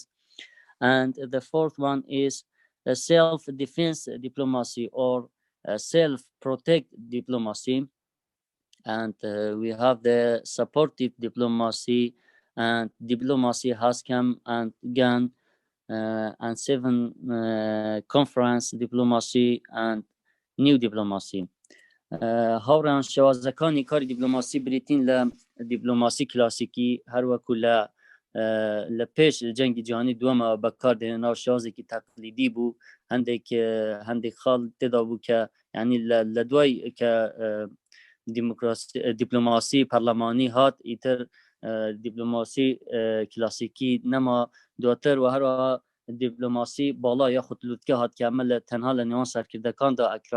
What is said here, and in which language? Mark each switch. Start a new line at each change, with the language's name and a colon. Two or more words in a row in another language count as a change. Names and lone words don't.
English: And the fourth one is self-defense diplomacy, or self-protect diplomacy. And we have the supportive diplomacy, and diplomacy has come and gone, and 7 conference diplomacy and new diplomacy.
Central Kurdish: هاوران شوازەکانی کاری دیپلۆماسی بریتین لە دیپلۆماسی کلاسیکی، هەروەکو لە پێش جەنگی جیهانی دووەمەوە بەکاردێنە ناو شێوازێکی تەقلیدی بوو. هەندێک خاڵ تێدا بوو کە یعنی لە دوای کە دیپلۆماسی پەرلەمانی هات، ئیتر دیپلۆماسی کلاسیکی نەما دواتر، و هەروەها دیپلۆماسی باڵا یاخود لووتکە هات کە ئەمە تەنها لە نێوان سەرکردەکاندا ئەکرا.